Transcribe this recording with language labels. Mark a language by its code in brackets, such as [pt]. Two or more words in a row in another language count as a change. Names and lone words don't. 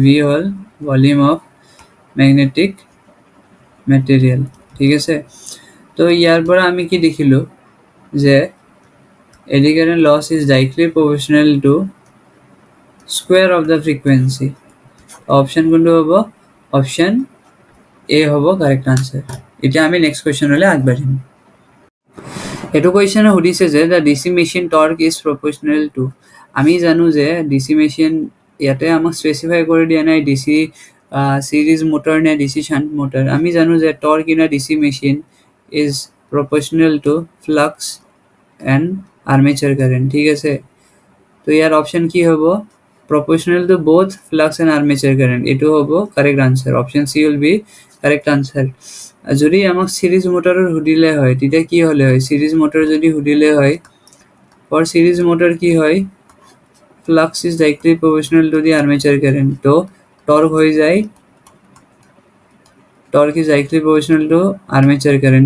[as] ঠিক আছে তো তো ইয়াৰ পৰা আমি কি দেখিলোঁ যে [en] eddy current loss is directly proportional to square of the frequency. [as] অপশ্যন কোনটো হ'ব? অপশ্যন এ হ'ব [en] correct answer. [as] এতিয়া আমি [en] next question [as] আগবাঢ়িম। এইটো কুৱেশ্যনে সুধিছে যে [en] the DC machine torque is proportional to. [as] আমি জানো যে ডিচি মেচিন ইয়াতে আমাক স্পেচিফাই কৰি দিয়া নাই [en] DC series motor [as] নে [en] DC shunt motor. [as] আমি জানো যে [en] torque in a DC machine is proportional to flux and armature current. [as] ঠিক আছে, তো ইয়াৰ অপশ্যন কি হ'ব? [en] proportional to both flux and armature current. [as] এইটো হ'ব [en] correct answer. Option C will be correct answer. [as] যদি আমাক [en] series motor [as] সুধিলে হয় তেতিয়া কি হ'লে হয়? [en] series motor [as] যদি সুধিলে হয়, [en] for series motor [as] কি হয়? [en] flux is directly proportional to the armature current. [as] তো টৰ্ক হৈ যায়, [en] torque is directly proportional to armature current.